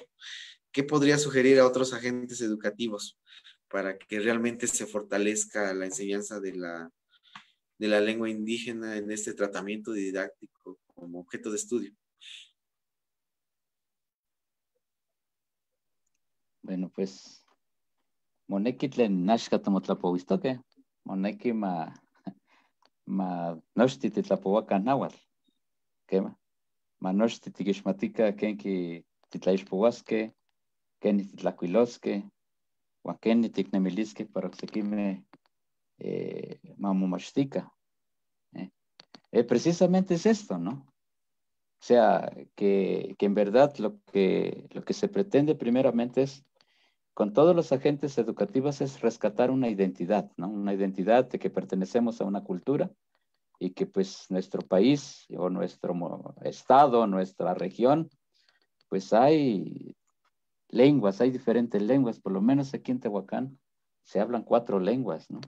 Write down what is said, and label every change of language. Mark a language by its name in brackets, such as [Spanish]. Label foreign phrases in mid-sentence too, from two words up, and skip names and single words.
[Spanish] ¿Qué podría sugerir a otros agentes educativos para que realmente se fortalezca la enseñanza de la lengua indígena en este tratamiento didáctico como objeto de estudio? Bueno, pues, [Nahuatl languages] moneki tlen nashka tomotlapowistoke, moneki ma nochti titlapowakan nahuatl, quema, ma nochti tikixmatika kenki titlaixpowaske, keni titlacuilosque, huan keni tiknemilisque para oksekimeh mamomachtika. [Spanish] Precisamente es esto, ¿no? O sea, que en verdad lo que se pretende primeramente es, con todos los agentes educativos, es rescatar una identidad, ¿no? Una identidad de que pertenecemos a una cultura y que pues nuestro país o nuestro estado, nuestra región, pues hay lenguas, hay diferentes lenguas, por lo menos aquí en Tehuacán se hablan 4 lenguas, ¿no?